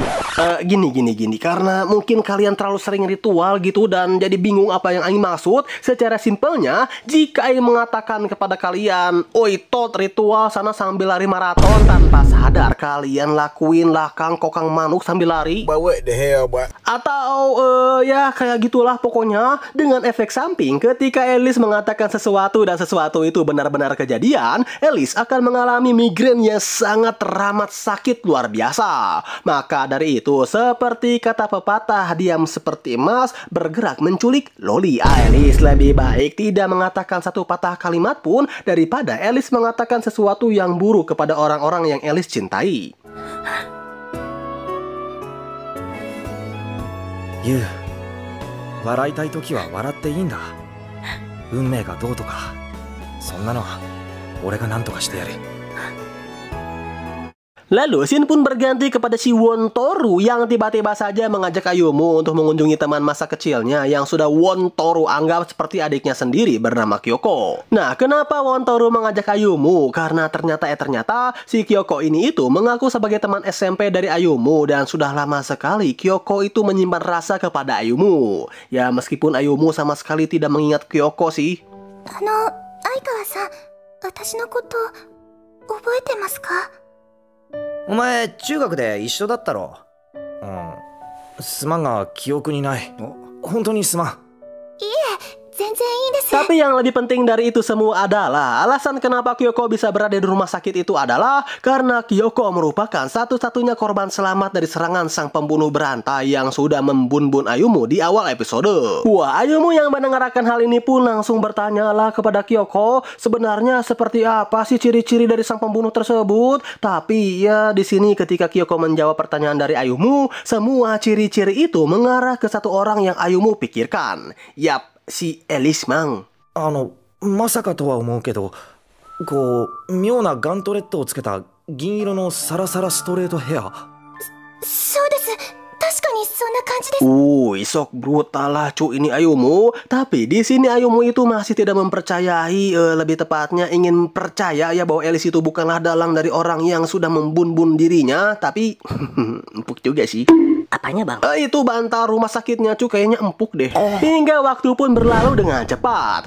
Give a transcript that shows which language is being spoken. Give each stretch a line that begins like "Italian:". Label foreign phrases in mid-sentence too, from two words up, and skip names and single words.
Indonesian: Gini, karena mungkin kalian terlalu sering ritual gitu dan jadi bingung apa yang Aing maksud. Secara simpelnya, jika Aing mengatakan kepada kalian, oi tot ritual sana sambil lari maraton, tanpa sadar kalian lakuin lakang kokang manuk sambil lari.
English: But what the hell, boy?
Indonesian: Atau ya kayak gitulah pokoknya. Dengan efek samping, ketika Alice mengatakan sesuatu dan sesuatu itu benar-benar kejadian, Alice akan mengalami migrain yang sangat teramat sakit luar biasa. Maka dari itu, seperti kata pepatah, diam seperti emas, bergerak menculik loli. Alice lebih baik tidak mengatakan satu patah kalimat pun daripada Alice mengatakan sesuatu yang buruk kepada orang-orang yang Alice cintai.
Japanese: ユウ、笑いたい時は笑っていいんだ。運命がどうとかそんなのは俺が何とかしてやる。
Indonesian: Lalu scene pun berganti kepada si Wontoru yang tiba-tiba saja mengajak Ayumu untuk mengunjungi teman masa kecilnya yang sudah Wontoru anggap seperti adiknya sendiri bernama Kyoko. Nah, kenapa Wontoru mengajak Ayumu? Karena ternyata si Kyoko ini itu mengaku sebagai teman SMP dari Ayumu dan sudah lama sekali Kyoko itu menyimpan rasa kepada Ayumu. Ya, meskipun Ayumu sama sekali tidak mengingat Kyoko sih.
Japanese: 相川さん、私のこと覚えてますか？お前中学で一緒だったろ。うん。すまんが記憶にない。本当にすまん。いえ、全然いいです。
Indonesian: Tapi yang lebih penting dari itu semua adalah alasan kenapa Kyoko bisa berada di rumah sakit itu adalah karena Kyoko merupakan satu-satunya korban selamat dari serangan sang pembunuh berantai yang sudah membun-bun Ayumu di awal episode. Wah, Ayumu yang mendengarkan hal ini pun langsung bertanyalah kepada Kyoko, sebenarnya seperti apa sih ciri-ciri dari sang pembunuh tersebut? Tapi ya di sini ketika Kyoko menjawab pertanyaan dari Ayumu, semua ciri-ciri itu mengarah ke satu orang yang Ayumu pikirkan. Yap, si Alice Mang.
Japanese: まさかとは思うけど、こう妙なガントレットをつけた銀色のサラサラストレートヘア。そうです。確かにそんな感じです。
Indonesian: Sok brutal lah cu ini Ayumu. Tapi di sini Ayumu itu masih tidak mempercayai, lebih tepatnya ingin percaya ya bahwa Alice itu bukanlah dalang dari orang yang sudah membun-bun dirinya. Tapi empuk juga sih. Apanya bang? Itu bantal rumah sakitnya cu, kayaknya empuk deh. Hingga waktu pun berlalu dengan cepat.